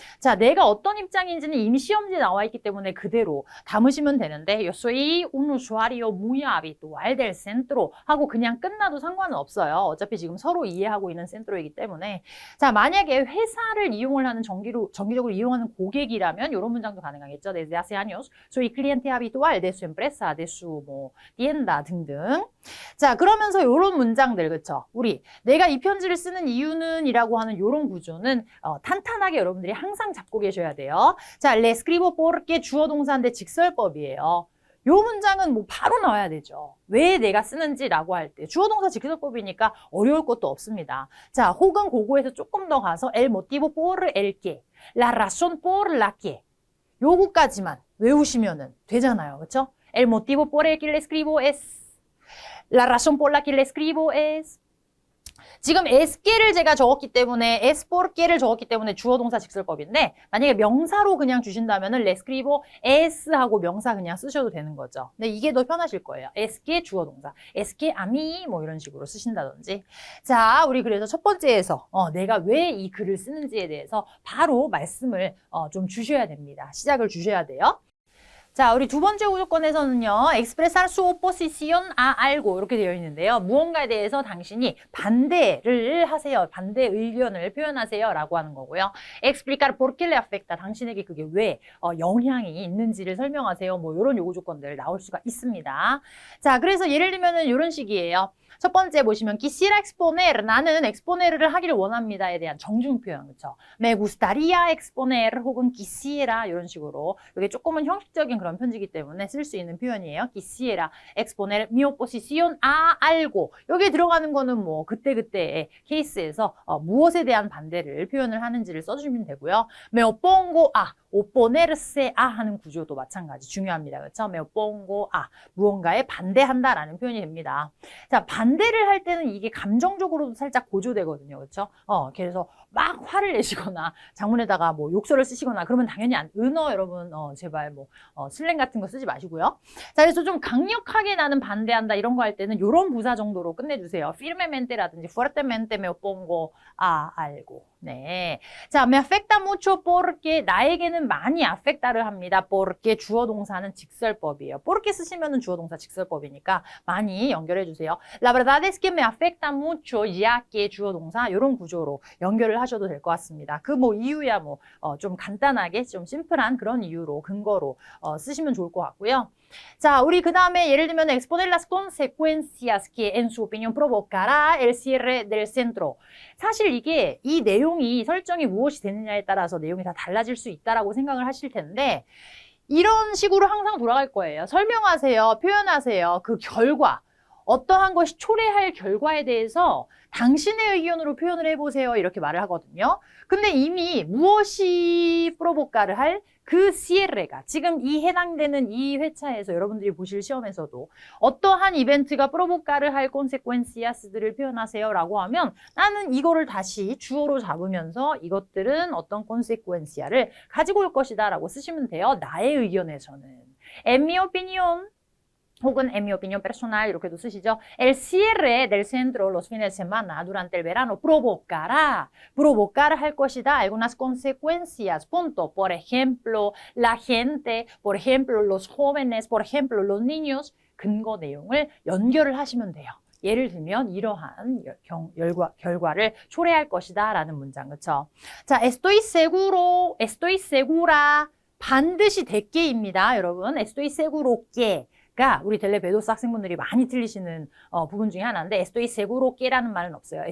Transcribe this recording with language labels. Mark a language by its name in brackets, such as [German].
[Korean] 자, 내가 어떤 입장인지는 이미 시험지에 나와 있기 때문에 그대로 담으시면 되는데 [Spanish] Yo soy un usuario muy habitual del centro [Korean] 하고 그냥 끝나도 상관은 없어요. 어차피 지금 서로 이해하고 있는 센트로이기 때문에 자, 만약에 회사를 이용을 하는 정기적으로 이용하는 고객이라면 이런 문장도 가능하겠죠. [Spanish] Desde hace años soy cliente habitual de su empresa, de su 뭐 tienda 등등. [Korean] 자, 그러면서 이런 문장들 그쵸? 우리 내가 이 편지를 쓰는 이유는 이라고 하는 이런 구조는 탄탄하게 여러분들이 항상 잡고 계셔야 돼요. 자, [Spanish] le escribo porque [Korean] 주어 동사인데 직설법이에요. 요 문장은 뭐 바로 나와야 되죠. 왜 내가 쓰는지라고 할 때 주어 동사 직설법이니까 어려울 것도 없습니다. 자, 혹은 그거에서 조금 더 가서 [Spanish] el motivo por el que, la razón por la que [Korean] 요거까지만 외우시면은 되잖아요. 그렇죠? [Spanish] El motivo por el que le escribo es [Korean] La razón por la que le escribo es 지금 esque를 제가 적었기 때문에 es porque를 적었기 때문에 주어 동사 직설법인데 만약에 명사로 그냥 주신다면은 le escribo es 하고 명사 그냥 쓰셔도 되는 거죠. 근데 이게 더 편하실 거예요. esque 주어 동사, esque a mí 뭐 이런 식으로 쓰신다든지. 자, 우리 그래서 첫 번째에서 내가 왜 이 글을 쓰는지에 대해서 바로 말씀을 좀 주셔야 됩니다. 시작을 주셔야 돼요. 자, 우리 두 번째 조건에서는요, [Spanish] expresar su oposición a algo [Korean] 이렇게 되어 있는데요. 무언가에 대해서 당신이 반대를 하세요. 반대 의견을 표현하세요. 라고 하는 거고요. [Spanish] explicar por qué le afecta. [Korean] 당신에게 그게 왜 영향이 있는지를 설명하세요. 뭐 이런 요구 조건들 나올 수가 있습니다. 자, 그래서 예를 들면은 이런 식이에요. 첫 번째 보시면 quisiera exponer. 나는 exponer를 하기를 원합니다에 대한 정중 표현. 그렇죠? Me gustaría exponer 혹은 quisiera 이런 식으로 이게 조금은 형식적인 그런 편지이기 때문에 쓸 수 있는 표현이에요. [Spanish] quisiera exponer mi oposición a algo. [Korean] 여기에 들어가는 거는 뭐 그때그때의 케이스에서 무엇에 대한 반대를 표현을 하는지를 써주시면 되고요. [Spanish] me opongo a oponerse a [Korean] 하는 구조도 마찬가지 중요합니다. 그렇죠? me opongo a 무언가에 반대한다라는 표현이 됩니다. 자, 반대를 할 때는 이게 감정적으로도 살짝 고조되거든요. 그렇죠? 그래서 막 화를 내시거나 장문에다가 뭐 욕설을 쓰시거나 그러면 당연히 은어 여러분 제발 뭐 슬랭 같은 거 쓰지 마시고요. 자, 그래서 좀 강력하게 나는 반대한다 이런 거 할 때는 이런 부사 정도로 끝내주세요. [Spanish] firmemente라든지 fuertemente me opongo a algo. [Korean] 네. 자, [Spanish] me afecta mucho porque [Korean] 나에게는 많이 affecta를 합니다. porque 주어 동사는 직설법이에요. porque 쓰시면은 주어 동사 직설법이니까 많이 연결해 주세요. [Spanish] La verdad es que me afecta mucho ya que [Korean] 주어 동사 이런 구조로 연결을 하셔도 될 것 같습니다. 그 뭐 이유야 뭐 좀 간단하게 좀 심플한 그런 이유로 근거로 쓰시면 좋을 것 같고요. 자, 우리 그 다음에 예를 들면 [Spanish] exponer las consecuencias que en su opinión provocará el cierre del centro. [Korean] 사실 이게 이 내용이 설정이 무엇이 되느냐에 따라서 내용이 다 달라질 수 있다라고 생각을 하실 텐데 이런 식으로 항상 돌아갈 거예요. 설명하세요. 표현하세요. 그 결과. 어떠한 것이 초래할 결과에 대해서 당신의 의견으로 표현을 해보세요. 이렇게 말을 하거든요. 근데 이미 무엇이 프로보카를 할 그 시에레가 지금 이 해당되는 이 회차에서 여러분들이 보실 시험에서도 어떠한 이벤트가 프로보카를 할 콘세쿠엔시아스들을 표현하세요 라고 하면 나는 이거를 다시 주어로 잡으면서 이것들은 어떤 콘세쿠엔시아를 가지고 올 것이다 라고 쓰시면 돼요. 나의 의견에서는. [Spanish] En mi opinión 혹은 en mi opinión personal [Korean] 이렇게도 쓰시죠. [Spanish] El cierre del centro los fines de semana durante el verano provocar [Korean] 할 것이다. [Spanish] algunas consecuencias. punto. Por ejemplo, la gente, por ejemplo, los jóvenes, por ejemplo, los niños. [Korean] 근거 내용을 연결을 하시면 돼요. 예를 들면 이러한 결과를 초래할 것이다 라는 문장, 그쵸? 자, [Spanish] estoy seguro, estoy segura, [Korean] 반드시 됐게입니다, 여러분. [Spanish] estoy seguro que [Korean] 가 우리 델레베도스 학생분들이 많이 틀리시는 부분 중에 하나인데 estoy seguro que라는 말은 없어요.